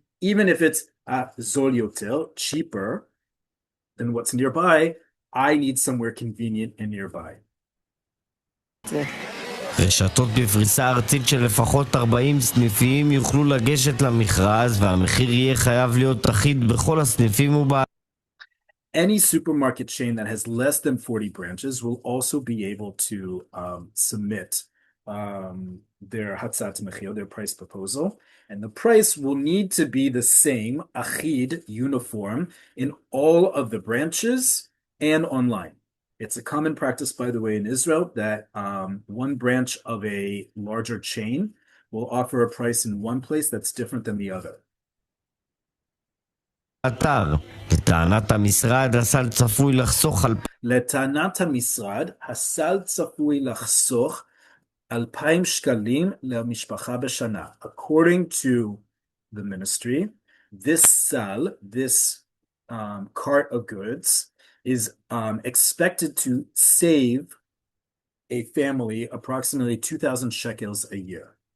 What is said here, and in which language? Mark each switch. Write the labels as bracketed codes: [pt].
[en] Even if it's zol yoter, cheaper than what's nearby, I need somewhere convenient and nearby. [he] רשתות בפריסה ארצית של לפחות 40 סניפים יוכלו לגשת למכרז והמחיר יהיה חייב להיות אחיד בכל הסניפים [en] Any supermarket chain that has less than 40 branches will also be able to submit their hatzat mechir, their price proposal, and the price will need to be the same, achid, uniform, in all of the branches and online. It's a common practice, by the way, in Israel that one branch of a larger chain will offer a price in one place that's different than the other. [he] באתר. לטענת המשרד, הסל צפוי לחסוך לטענת המשרד, הסל צפוי לחסוך 2,000 שקלים למשפחה בשנה. [en] According to the ministry, this sal, this cart of goods, is expected to save a family approximately 2,000 shekels a year.